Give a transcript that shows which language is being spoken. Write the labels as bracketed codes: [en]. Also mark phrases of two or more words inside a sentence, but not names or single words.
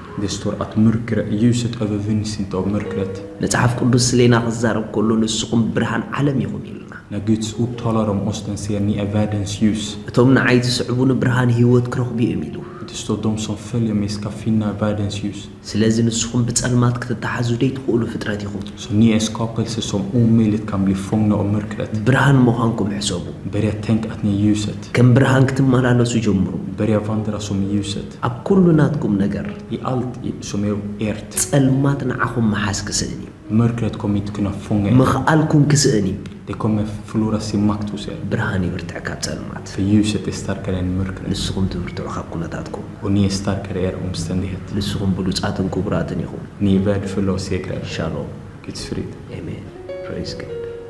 [sv] Det står att ljuset övervinns inte av mörkret. [ti] መጽሓፍ ቅዱስ ስለና ክዛረብ ከሎ ንስኹም ብርሃን ዓለም ኢኹም ኢልና [sv] När Guds ord talar om oss, den säger ni är världens ljus. [ti] እቶም ንዓይ ትስዕቡን ብርሃን ህይወት ክረኽቡ እዮም ኢሉ [sv] Det står de som följer mig ska finna världens ljus. [ti] ስለዚ ንስኹም ብጸልማት ክትተሓዙ ደይትኽእሉ ፍጥረት ኢኹም [sv] Så ni är skapelser som omöjligt kan bli fångna av mörkret. [ti] ብርሃን ምዃንኩም ሕሰቡ [sv] Börja tänka att ni är ljuset. [ti] ከም ብርሃን ክትመላለሱ ጀምሩ [sv] Börja vandra som ljuset. [ti] ኣብ ኩሉ ናትኩም ነገር [sv] I allt som är ert. [ti] ጸልማት ንዓኹም መሓዝ ክስእን እዩ [sv] Mörkret kommer inte kunna fånga er. [ti] ምኽኣልኩም ክስእን እዩ [sv] Det kommer förlora sin makt hos er. [ti] ብርሃን ይብርትዕ ካብ ጸልማት [sv] För ljuset är starkare än mörkret. [ti] ንስኹም ትብርትዑ ካብ ኩነታትኩም [sv] Och ni är starkare i er omständighet. [ti] ንስኹም ብሉጻትን ክቡራትን ኢኹም [sv] Ni är värdefulla och segrare. [ti] ሻሎም [sv] Guds frid. [en] Amen praise God